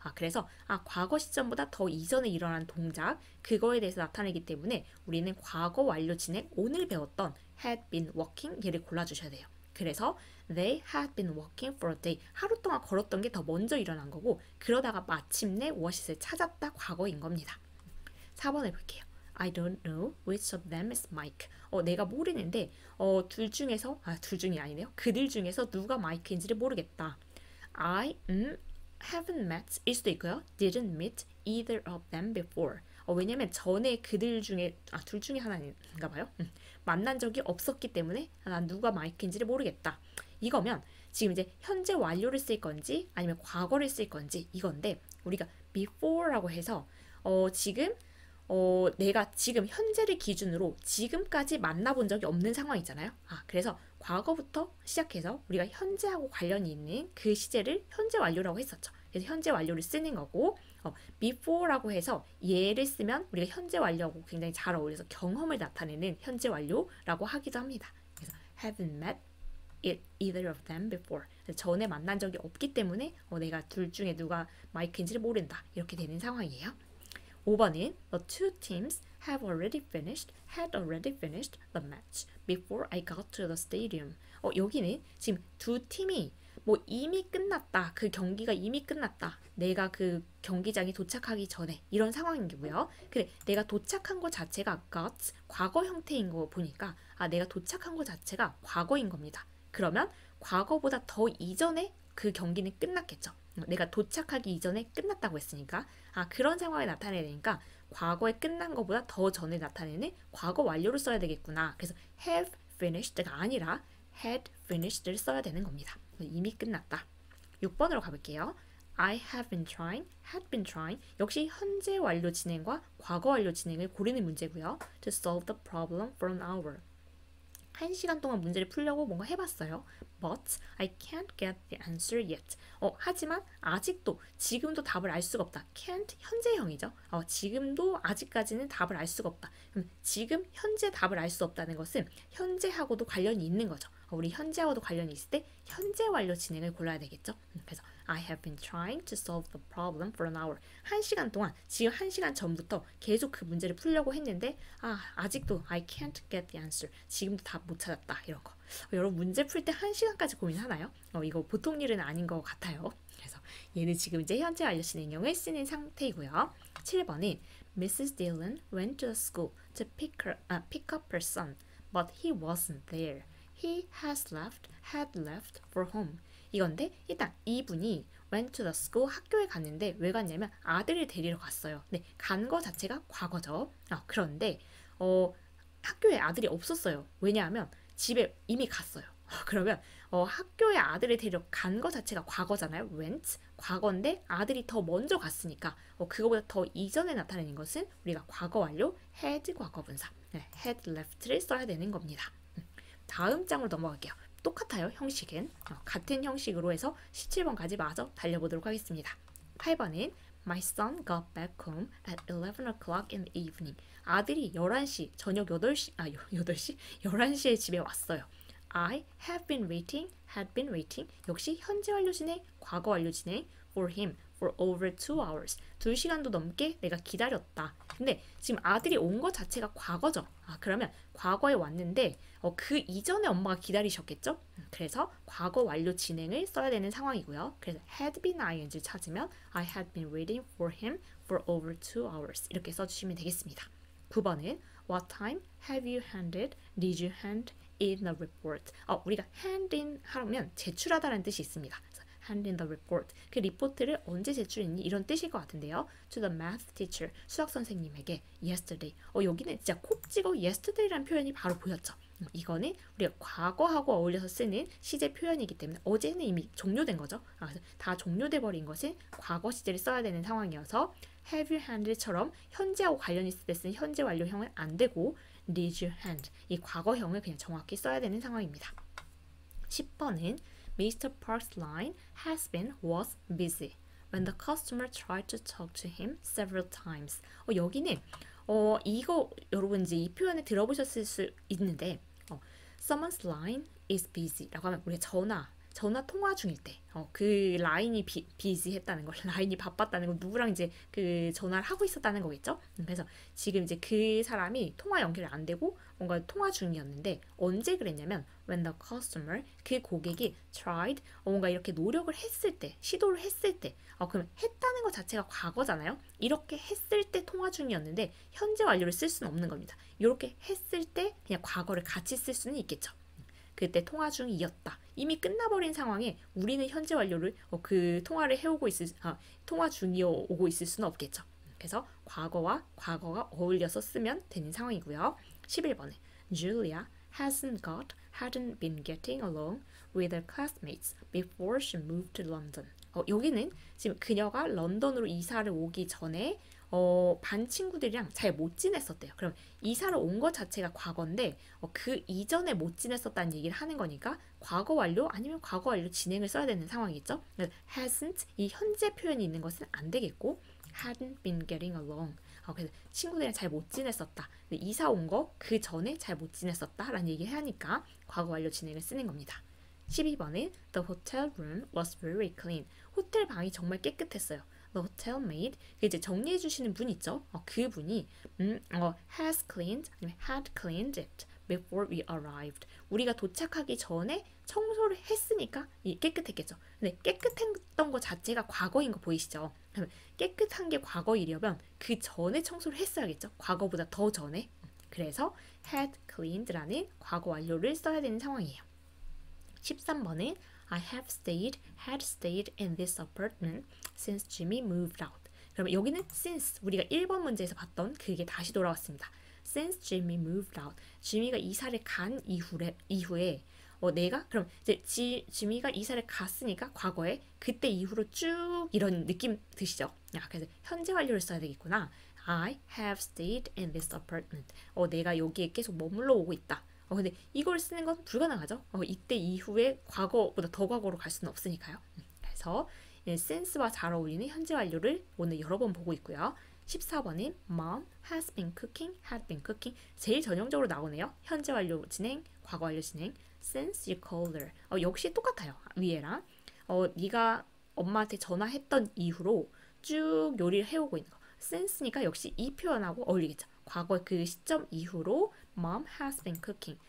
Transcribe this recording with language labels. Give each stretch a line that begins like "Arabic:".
Korean: 그래서 과거 시점보다 더 이전에 일어난 동작 그거에 대해서 나타내기 때문에 우리는 과거 완료 진행 오늘 배웠던
English: had been walking
Korean: 얘를 골라주셔야 돼요. 그래서
English: they had been walking for a day
Korean: 하루 동안 걸었던 게 더 먼저 일어난 거고 그러다가 마침내 오아시스를 찾았다 과거인 겁니다. 4번을 볼게요.
English: I don't know which of them is Mike.
Korean: 내가 모르는데 둘 중이 아니네요. 그들 중에서 누가 마이크인지를 모르겠다.
English: I haven't met
Korean: 일 수도 있고요.
English: Didn't meet either of them before.
Korean: 왜냐면 전에 그들 중에 둘 중에 하나인가 봐요. 만난 적이 없었기 때문에 난 누가 마이크인지를 모르겠다. 이거면 지금 이제 현재 완료를 쓸 건지 아니면 과거를 쓸 건지 이건데 우리가 before라고 해서 지금 내가 지금 현재를 기준으로 지금까지 만나본 적이 없는 상황이잖아요. 그래서 과거부터 시작해서 우리가 현재하고 관련이 있는 그 시제를 현재 완료라고 했었죠. 그래서 현재 완료를 쓰는 거고 before라고 해서 얘를 쓰면 우리가 현재 완료하고 굉장히 잘 어울려서 경험을 나타내는 현재 완료라고 하기도 합니다.
English: 그래서 haven't met either of them before.
Korean: 전에 만난 적이 없기 때문에 내가 둘 중에 누가 마이크인지를 모른다. 이렇게 되는 상황이에요.
English: 5번은 The two teams had already finished the match before I got to the stadium.
Korean: 여기는 지금 두 팀이 이미 끝났다. 그 경기가 이미 끝났다. 내가 그 경기장에 도착하기 전에 이런 상황이고요. 근데 내가 도착한 것 자체가 got 과거 형태인 거 보니까 내가 도착한 것 자체가 과거인 겁니다. 그러면 과거보다 더 이전에 그 경기는 끝났겠죠. 내가 도착하기 이전에 끝났다고 했으니까 그런 상황을 나타내야 되니까 과거에 끝난 것보다 더 전에 나타내는 과거 완료를 써야 되겠구나. 그래서 have finished가 아니라 had finished를 써야 되는 겁니다. 이미 끝났다. 6번으로 가볼게요.
English: I have been trying, had been trying.
Korean: 역시 현재 완료 진행과 과거 완료 진행을 고르는 문제고요.
English: To solve the problem for an hour.
Korean: 1시간 동안 문제를 풀려고 뭔가 해봤어요.
English: But I can't get the answer yet.
Korean: 하지만 아직도 지금도 답을 알 수가 없다. Can't 현재형이죠. 지금도 아직까지는 답을 알 수가 없다. 그럼 지금 현재 답을 알 수 없다는 것은 현재하고도 관련이 있는 거죠. 우리 현재하고도 관련이 있을 때 현재 완료 진행을 골라야 되겠죠.
English: 그래서 I have been trying to solve the problem for an hour.
Korean: 1시간 동안, 지금 1시간 전부터 계속 그 문제를 풀려고 했는데 아직도
English: I can't get the answer.
Korean: 지금도 답 못 찾았다. 이런 거. 여러분 문제 풀 때 1시간까지 고민하나요? 이거 보통 일은 아닌 것 같아요. 그래서 얘는 지금 이제 현재 완료 진행형을 쓰는 상태이고요.
English: 7번은 Mrs. Dillon went to the school to pick up her son, but he wasn't there. He had left for home.
Korean: 이건데 일단 이분이 went to the school 학교에 갔는데 왜 갔냐면 아들을 데리러 갔어요. 네, 간 거 자체가 과거죠. 그런데 학교에 아들이 없었어요. 왜냐하면 집에 이미 갔어요. 그러면 학교에 아들을 데리러 간 거 자체가 과거잖아요. went 과거인데 아들이 더 먼저 갔으니까 그거보다 더 이전에 나타내는 것은 우리가 과거 완료 had 과거분사 had left를 써야 되는 겁니다. 다음 장으로 넘어갈게요. 똑같아요. 형식은 같은 형식으로 해서 17번까지 마저 달려보도록 하겠습니다.
English: 8번은 My son got back home at 11 o'clock in the evening.
Korean: 아들이 11시, 저녁 8시, 8시? 11시에 집에 왔어요.
English: I have been waiting, had been waiting.
Korean: 역시 현재 완료 진행, 과거 완료 진행
English: for him for over 2 hours.
Korean: 2시간도 넘게 내가 기다렸다. 근데 지금 아들이 온 것 자체가 과거죠. 그러면 과거에 왔는데 그 이전에 엄마가 기다리셨겠죠? 그래서 과거 완료 진행을 써야 되는 상황이고요.
English: 그래서 had been ing를 찾으면 I had been waiting for him for over 2 hours
Korean: 이렇게 써주시면 되겠습니다.
English: 9번은 What time have you did you hand in the report?
Korean: 우리가 hand in 하면 제출하다라는 뜻이 있습니다.
English: hand in the report.
Korean: 그 리포트를 언제 제출했니? 이런 뜻일 것 같은데요.
English: To the math teacher.
Korean: 수학 선생님에게 yesterday. 여기는 진짜 콕 찍어 yesterday라는 표현이 바로 보였죠. 이거는 우리가 과거하고 어울려서 쓰는 시제 표현이기 때문에 어제는 이미 종료된 거죠. 그래서 다 종료돼 버린 것은 과거 시제를 써야 되는 상황이어서
English: have you handed
Korean: 처럼 현재하고 관련 있을 때 쓰는 현재 완료형은 안 되고
English: did you hand
Korean: 이 과거형을 그냥 정확히 써야 되는 상황입니다.
English: 10번은 Mr. Park's line was busy when the customer tried to talk to him several times.
Korean: 여기는 이거 여러분 이제 이 표현을 들어보셨을 수 있는데
English: someone's line is busy
Korean: 라고 하면 우리가 전화 통화 중일 때 그 라인이 busy 했다는 거, 라인이 바빴다는 거, 누구랑 이제 그 전화를 하고 있었다는 거겠죠. 그래서 지금 이제 그 사람이 통화 연결이 안 되고 뭔가 통화 중이었는데 언제 그랬냐면
English: when the customer
Korean: 그 고객이 tried 뭔가 이렇게 노력을 했을 때, 시도를 했을 때, 그럼 했다는 것 자체가 과거잖아요. 이렇게 했을 때 통화 중이었는데 현재 완료를 쓸 수는 없는 겁니다. 이렇게 했을 때 그냥 과거를 같이 쓸 수는 있겠죠. 그때 통화 중이었다. 이미 끝나버린 상황에 우리는 현재 완료를 그 통화를 해오고 통화 중이오고 있을 수는 없겠죠. 그래서 과거와 과거가 어울려서 쓰면 되는 상황이고요.
English: 11번에 Julia hadn't been getting along with her classmates before she moved to London.
Korean: 여기는 지금 그녀가 런던으로 이사를 오기 전에 반 친구들이랑 잘 못 지냈었대요. 그럼 이사를 온 것 자체가 과거인데 그 이전에 못 지냈었다는 얘기를 하는 거니까 과거 완료 아니면 과거 완료 진행을 써야 되는 상황이겠죠. hasn't 이 현재 표현이 있는 것은 안 되겠고
English: hadn't been getting along.
Korean: 그래서 친구들이랑 잘 못 지냈었다. 이사 온 거 그 전에 잘 못 지냈었다 라는 얘기를 하니까 과거 완료 진행을 쓰는 겁니다.
English: 12번은 The hotel room was very clean.
Korean: 호텔 방이 정말 깨끗했어요.
English: The hotel maid,
Korean: 이제 정리해 주시는 분 있죠? 그 분이
English: has cleaned 아니면 had cleaned it before we arrived.
Korean: 우리가 도착하기 전에 청소를 했으니까 깨끗했겠죠. 근데 깨끗했던 것 자체가 과거인 거 보이시죠? 그러면 깨끗한 게 과거이려면 그 전에 청소를 했어야겠죠. 과거보다 더 전에. 그래서 had cleaned라는 과거 완료를 써야 되는 상황이에요.
English: 13번은 I had stayed in this apartment since Jimmy moved out.
Korean: 그러면 여기는 since 우리가 1번 문제에서 봤던 그게 다시 돌아왔습니다.
English: Since Jimmy moved out.
Korean: 지미가 이사를 간 이후에 내가 그럼 이제 지미가 이사를 갔으니까 과거에 그때 이후로 쭉 이런 느낌 드시죠? 그래서 현재 완료를 써야 되겠구나.
English: I have stayed in this apartment.
Korean: 내가 여기에 계속 머물러 오고 있다. 근데 이걸 쓰는 건 불가능하죠. 이때 이후에 과거보다 더 과거로 갈 수는 없으니까요. 그래서 since와 잘 어울리는 현재 완료를 오늘 여러 번 보고 있고요.
English: 14번인 Mom has been cooking, had been cooking.
Korean: 제일 전형적으로 나오네요. 현재 완료 진행, 과거 완료 진행.
English: Since you called her.
Korean: 역시 똑같아요. 위에랑. 네가 엄마한테 전화했던 이후로 쭉 요리를 해오고 있는 거. Since니까 역시 이 표현하고 어울리겠죠. 과거 그 시점 이후로
English: Mom has been cooking.